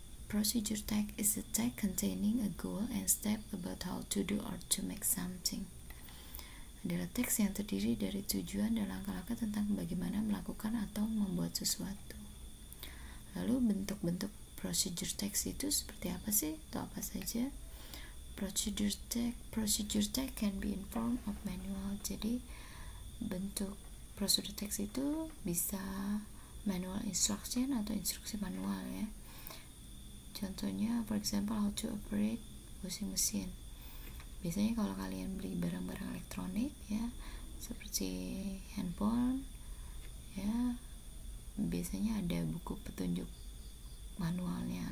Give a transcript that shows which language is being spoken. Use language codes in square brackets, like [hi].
[en] Procedure text is a text containing a goal and step about how to do or to make something. [id] Adalah teks yang terdiri dari tujuan dan langkah-langkah tentang bagaimana melakukan atau membuat sesuatu. Lalu bentuk-bentuk procedure text itu seperti apa sih? Atau apa saja? [en] Procedure text can be in form of manual. [id] Jadi bentuk procedure text itu bisa manual instruction atau instruksi manual ya. Contohnya, [en] for example, how to operate washing machine. [id] Biasanya kalau kalian beli barang-barang elektronik ya, seperti handphone ya, biasanya ada buku petunjuk manualnya.